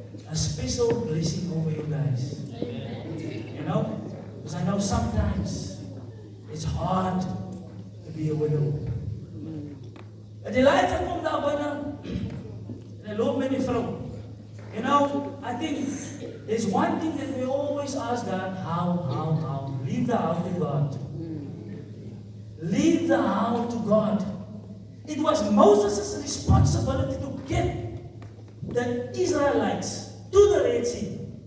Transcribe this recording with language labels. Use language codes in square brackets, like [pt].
[en] A special blessing over you guys. You know? Because I know sometimes it's hard to be a widow. [nl] En Elijah komt daar binnen en hij loopt met die vrouw. [en] You know, I think there's one thing that we always ask God, how? Leave the how to God. Leave the how to God. It was Moses' responsibility to get the Israelites to the Red Sea.